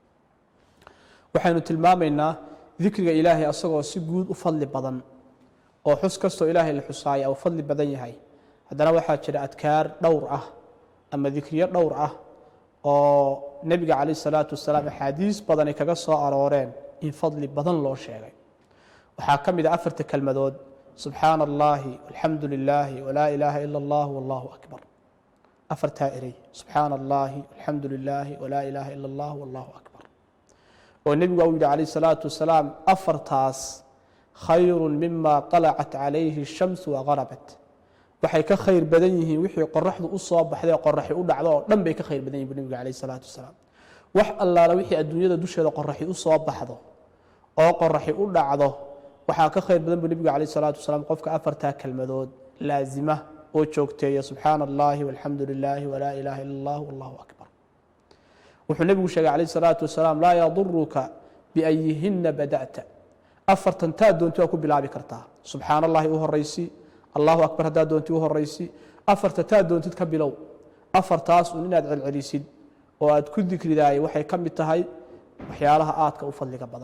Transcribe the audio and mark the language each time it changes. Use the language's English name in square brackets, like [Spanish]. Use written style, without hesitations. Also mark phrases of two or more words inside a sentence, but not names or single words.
[Somali] waxaanu tilmaamaynaa dhikriga Ilaahay asagoo si guud u fadli badan oo xus kasto Ilaahay la xusaaya oo fadli badan yahay hadana waxa jira adkaar dhowr ah ama dhikriyo dhowr ah oo nabiga [Arabic] عليه الصلاة والسلام [Somali] xadiis badan ay kaga soo arooreen in fadli badan loo sheegay waxa kamid ah afarta kalmadood [Arabic] سبحان الله والحمد لله ولا إله إلا الله والله أكبر [Somali] afarta eray [Arabic] سبحان الله والحمد لله ولا إله إلا الله والله أكبر [Somali] oo nabiga uu [Arabic] عليه الصلاة والسلام [Somali] afartaas [Arabic] خير مما طلعت عليه الشمس وغربت [Somali] waxay ka khayr badan yihiin wixii qorraxdu u soo baxday qorraxi u dhacdo oo dhan bay ka khayr badan yihiin nabiga [Arabic] عليه الصلاة والسلام [Somali] wax allaala wixii adduunyada dusheeda qorraxi u soo baxdo oo qorraxi u dhacdo waxa ka khayr badan nabiga [Arabic] عليه الصلاة والسلام [Somali] qofka afarta kalmadood laazima oo joogteeya [Arabic] سبحان الله والحمد لله ولا إله إلا الله والله أكبر [Somali] wuxuu nabigu sheegay [Arabic] عليه الصلاة والسلام لا يضرك بأيهن بدأت [Somali] afartan taa doonto ku bilaabi kartaa [Arabic] سبحان الله [Somali] u horaysi, [Arabic] الله أكبر [Somali] haddaad doontid u horaysi, afarta taad doontid ka bilow. afartaas un inaad celcelisid oo aad ku dikridaay waxay ka mid tahay waxyaalaha aadka u fadliga badan.